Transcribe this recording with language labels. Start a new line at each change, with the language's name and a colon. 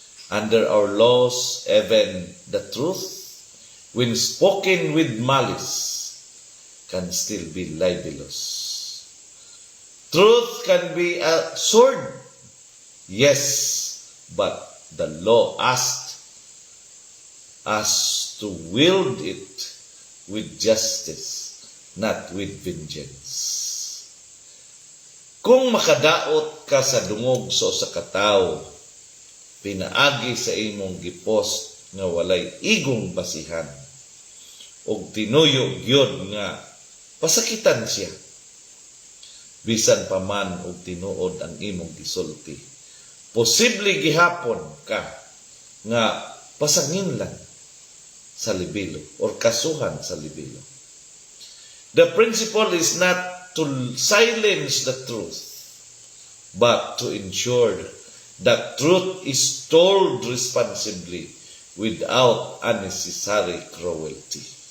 English: Under our laws, even the truth, when spoken with malice, can still be libelous. Truth can be a sword, yes, but the law asked us to wield it with justice, not with vengeance.
Cebuano: Kung makadaot ka sa dungog sa usa ka tawo, pinaagi sa imong gipost nga walay igong basihan, og tinuyo gyud nga pasakitan siya, bisan pa man og tinuod ang imong gisulti, posible gihapon ka nga pasangin lang sa libelo or kasuhan sa libelo.
English: The principle is not to silence the truth, but to ensure that truth is told responsibly without unnecessary cruelty.